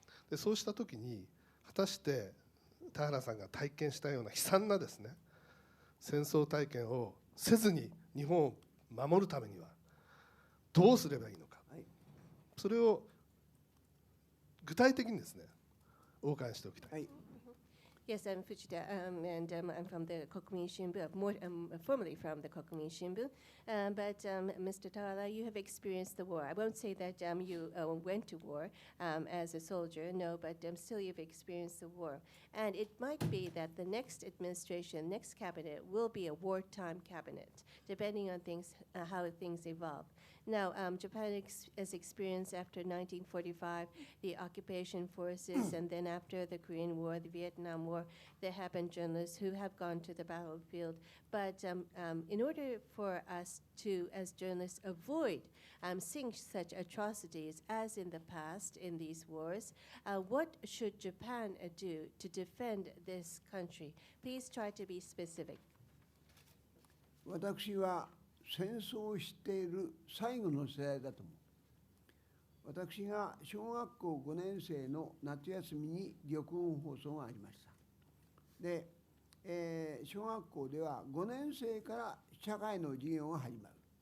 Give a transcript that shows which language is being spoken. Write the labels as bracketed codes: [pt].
[ja] でそうした時に果たして田原さんが体験したような悲惨なですね戦争体験をせずに日本を守るためにはどうすればいいのか、それを具体的にですねお伺いしておきたい。 [en] Yes, I'm Fujita, and I'm from the Kokumin Shimbun, formerly from the Kokumin Shimbun. But Mr. Tawala, you have experienced the war. I won't say that you went to war as a soldier, no, but still you've experienced the war. And it might be that the next administration, next cabinet, will be a wartime cabinet, depending on things, how things evolve. Now, Japan has experienced after 1945 the occupation forces, and then after the Korean War, the Vietnam War, there have been journalists who have gone to the battlefield. But in order for us to, as journalists, avoid seeing such atrocities as in the past in these wars, what should Japan do to defend this country? Please try to be specific. [ja] 私は戦争を知っている最後の世代だと思う。私が小学校5年生の夏休みに玉音放送がありました。で、小学校では5年生から社会の授業が始まる。